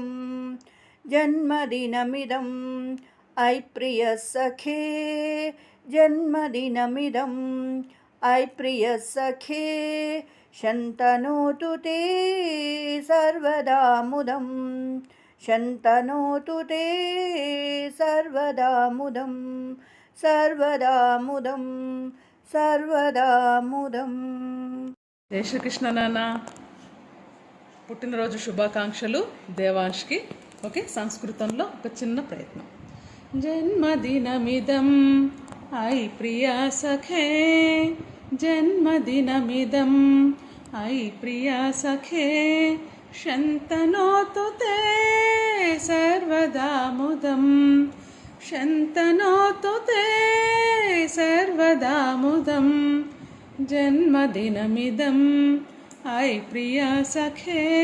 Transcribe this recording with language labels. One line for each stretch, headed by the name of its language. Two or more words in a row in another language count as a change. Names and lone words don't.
Sanskrit: जन्मदिनमिदम् अयि प्रियसखे जन्मदिनमिदम् अयि प्रियसखे शन्तनोतु ते सर्वदा मुदं शन्तनोतु ते सर्वदा मुदं सर्वदा मुदं सर्वदा मुदम्
Telugu: జై శ్రీకృష్ణ నాన్న. పుట్టినరోజు శుభాకాంక్షలు దేవాంష్కి. ఓకే, సంస్కృతంలో ఒక చిన్న ప్రయత్నం.
Sanskrit: జన్మదినమిదం అయి ప్రియా సఖే జన్మదినమిదం అయి ప్రియా సఖే శంతనోతు తే సర్వదా ముదం శంతనోతు తే సర్వదా ముదం జన్మదినమిదం అయి ప్రియా సఖే